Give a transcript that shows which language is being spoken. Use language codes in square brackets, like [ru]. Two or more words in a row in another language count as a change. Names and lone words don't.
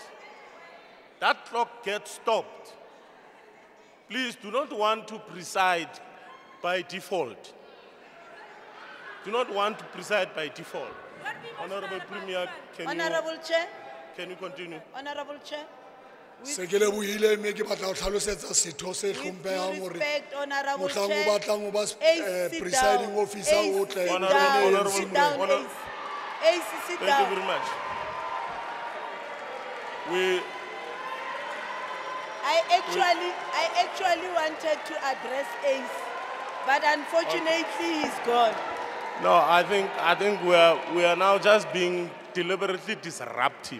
[en] That clock gets stopped. Please do not want to preside by default. Do not want to preside by default. Honourable Premier, can you continue? Honorable Chair. [st] Se ke lebohile mme ke batla ho tlhalosetsa setho se hlomphehang hore mohlang o batlang ho ba [en] presiding officer [st] o tle [en] Sit down, Ace, sit down. Thank you very much. I actually wanted to address Ace, but unfortunately he's gone. No, I think we are now just being deliberately disruptive.